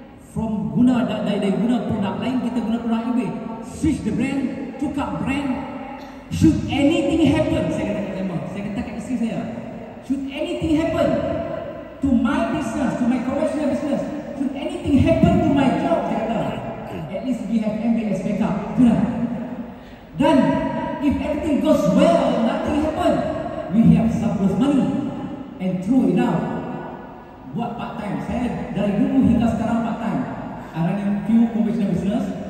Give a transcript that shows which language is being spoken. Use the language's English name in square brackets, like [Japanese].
[Malay] From guna dari guna produk lain, kita guna produk MBA. [English] Switch the brand, tukar brand. Should anything happen, [Malay] saya kata kat Zaimah, saya kata kat isteri saya, [English] should anything happen to my business, to my conventional business, should anything happen to my job, [Malay] saya kata, [English] at least we have MBA as backup. Dan if everything goes well, nothing happen, we have surplus money. And true enough, [Malay] buat part time. Saya dari dulu hingga sekarang part time. [English] I running few conventional business.